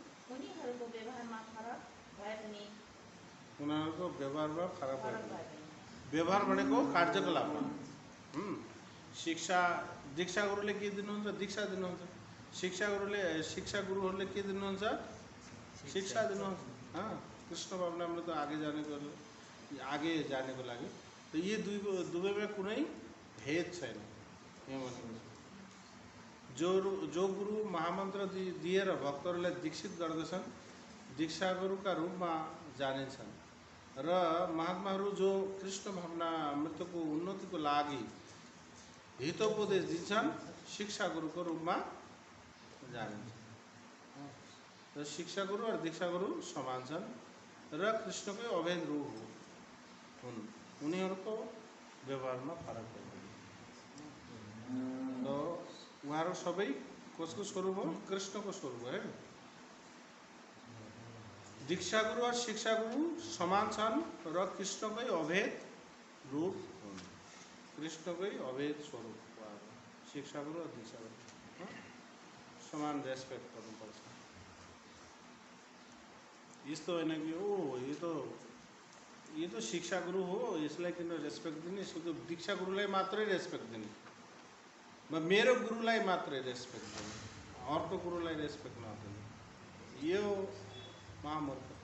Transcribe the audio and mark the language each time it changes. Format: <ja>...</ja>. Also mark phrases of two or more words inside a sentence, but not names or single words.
<ne>उनीहरूको व्यवहारमा फरक भए पनि उनीहरूको व्यवहारमा फरक भए पनि व्यवहार भनेको कार्यकलापमा शिक्षा दीक्षा गुरुले के दिनुहुन्छ? दीक्षा दिनुहुन्छ। शिक्षा गुरुहरूले के दिनुहुन्छ? शिक्षा दिनुहुन्छ। हाँ, कृष्ण भावनामा त आगे जानेको लागि त यी दुवैमा कुनै भेद छैन। यो भनेको जो गुरु महामन्त्र दिएर भक्तहरूलाई दीक्षित गर्दछन्, दीक्षा गुरुका रूपमा जानिन्छन् र महात्माहरू जो कृष्ण भावना मृत्युको उन्नतिको लागि हितोपदेश दिन्छन्, शिक्षा गुरुको रूपमा जानिन्छ। र शिक्षा गुरु और दीक्षा गुरु समान छन् र कृष्णकै अभेद रूप हुन्। उनीहरूको व्यवहारमा फरक हुन्छ। तो उहाँहरू सबै कसको स्वरूप हो? कृष्णको स्वरूप हो। दीक्षा गुरु और शिक्षा गुरु समान छन् र कृष्णकै अभेद रूप हुन्। कृष्णकै अभेद स्वरूप शिक्षा गुरु और दीक्षा गुरु समान रेस्पेक्ट गर्नुपर्छ। यस्तो होइन कि यो तो शिक्षा गुरु हो, यसलाई किन रेस्पेक्ट दिने? यसको तो दीक्षा गुरुलाई मात्रै रेस्पेक्ट दिने, मेरो गुरुलाई मात्रै रेस्पेक्ट दिने, अर्को गुरुलाई रेस्पेक्ट नदिने, यो महामूर्ख।</ne>